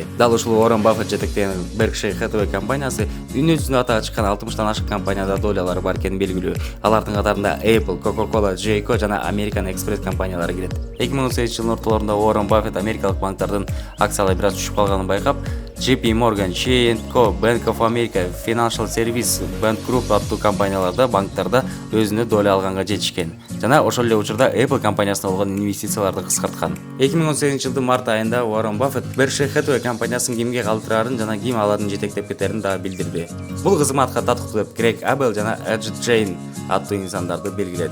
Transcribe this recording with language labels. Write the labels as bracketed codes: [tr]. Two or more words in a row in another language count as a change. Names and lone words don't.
[ky] Дал ушул Уоррен Баффет жетектеген Berkshire Hathaway компаниясы дүйнө жүзүндө атага чыккан 60тан ашык компанияда долялары бар экени белгилүү. Алардын катарында Apple, Coca-Cola, Jayco жана American Express компаниялары кирет. 2018-жылдын ортолорунда Уоррен Баффет америкалык банктардын акциялары бир аз түшүп калганын байкап, JP Morgan, Chase & Co, Bank of America, Financial Service, Bank Group аттуу компанияларда банктарда өзүнө доля алганга жетишкен. Жана ошол эле учурда Apple компаниясына болгон инвестицияларды кыскарткан. 2018-жылдын март айында Уоррен Баффет Berkshire Hathaway компаниясын кимге калтырарын жана ким алардын жетектеп кетерин дагы билдирди. Бул кызматка татыктуу деп Грег Абел жана Эдж Джейн аттуу инсандарды белгиледи.